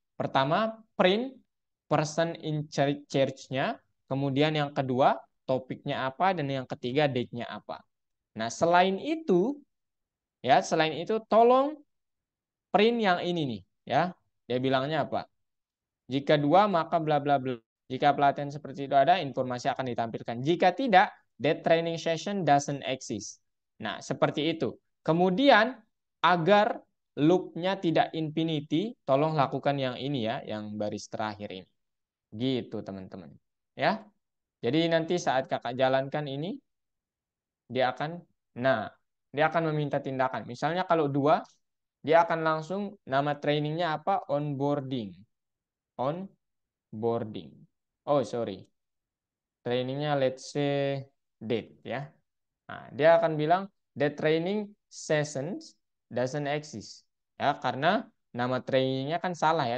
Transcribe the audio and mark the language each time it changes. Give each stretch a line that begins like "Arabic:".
Indonesian: Pertama, print
English: person in charge-
Indonesian: nya, kemudian yang kedua topiknya apa dan yang ketiga date-nya apa. Nah, selain itu ya, selain itu tolong print yang ini nih ya. Dia bilangnya apa? Jika 2 maka bla bla bla. Jika pelatihan seperti itu ada, informasi akan ditampilkan. Jika tidak,
English: that training session doesn't exist.
Indonesian: Nah, seperti itu. Kemudian agar loop-nya tidak infinity, tolong lakukan yang ini ya, yang baris terakhir ini. Gitu, teman-teman. Ya. Jadi nanti saat kakak jalankan ini dia akan meminta tindakan. Misalnya kalau 2 dia akan langsung nama trainingnya apa?
English: Onboarding. Onboarding. Oh, sorry.
Indonesian: Trainingnya
English: let's say
Indonesian: date ya. Nah, dia akan bilang
English: the training sessions doesn't exist.
Indonesian: Ya, karena nama trainingnya kan salah ya.